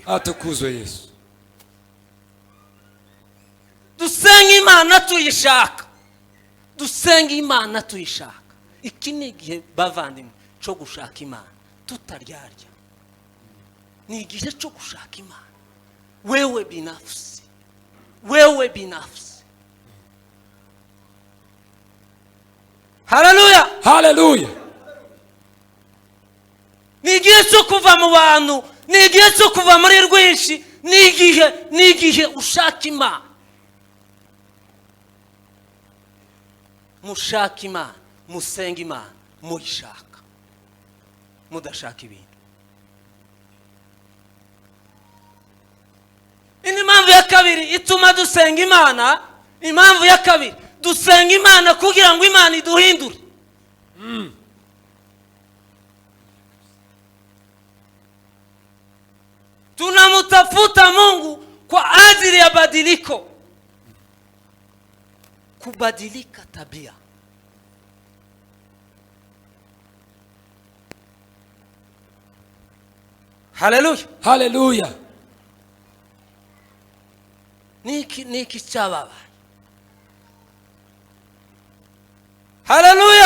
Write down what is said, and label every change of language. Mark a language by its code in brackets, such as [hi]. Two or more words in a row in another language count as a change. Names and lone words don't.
[rw] Atukuzwe Yesu. Dusenga Imana tuyishaka. Dusenga Imana tuyishaka. Iki ni igihe bavandimwe cyo gushaka Imana tutaryarya. Ni igihe cyo gushaka Imana [sw] wewe binafsi, wewe binafsi. [rw] Haleluya, Hallelujah. ni igihe cyo kuva mu bantu, ni igihe cyo kuva muri rwinshi, ni igihe ushaka Imana. Mushaka Imana, musenga Imana, muyishaka, mudashaka ibintu. Ini impamvu ya kabiri ituma dusenga Imana. Impamvu ya kabiri, dusenga Imana kugira ngo Imana iduhindure. [sw] Tunamtafuta Mungu kwa ajili ya badiliko, kubadilika tabia. [rw] Haleluya. Hallelujah. Niki chababa. Haleluya.